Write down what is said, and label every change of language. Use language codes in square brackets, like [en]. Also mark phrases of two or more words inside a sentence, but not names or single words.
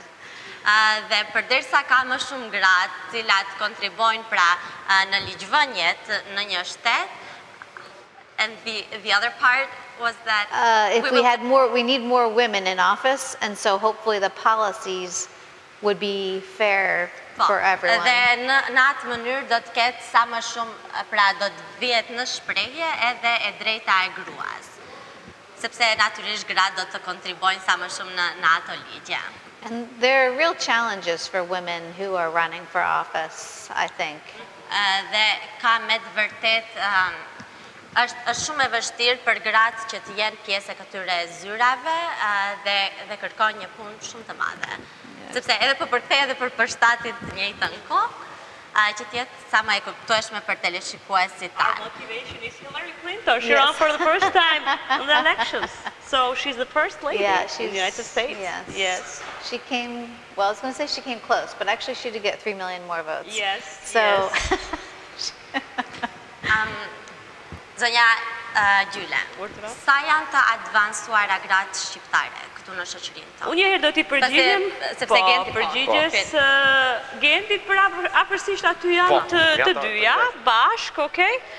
[sq] Dhe përderisa ka më shumë gra të cilat kontribojnë pra në ligjvënjet në një shtet, [en] and the other part was that we need more women in office, and so hopefully the policies would be fair for everyone. [sq] Dhe në atë mënyrë do të ketë sa më shumë, pra do të vihet në shprehje edhe e drejta e gruas. Sepse natyrisht gratë do të kontribojnë sa më shumë në ato ligje. [en] And there are real challenges for women who are running for office, I think. [sq] Dhe ka me të vërtet është shumë e vështirë për gratë që të jenë pjesë e këtyre zyrave dhe kërkon një punë shumë të madhe. Sepse edhe për përkthej edhe për përshtatit të njëjtën kohë, që tjetë sa më e kuptueshme për teleshikuesit tanë. [en] Our motivation is Hillary Clinton. She ran for the first time in the elections. So she's the first lady in the United States. Yes. She came, well, I was going to say she came close, but actually she did get 3 million more votes. Yes. So, [sq] Zonja Gjyle, sa janë të advansuara gratë shqiptare këtu në shoqërinë tonë? Unë njëherë do t'i përgjigjem, përgjigjes Gendit për afërsisht aty janë të dyja, bashk, okej?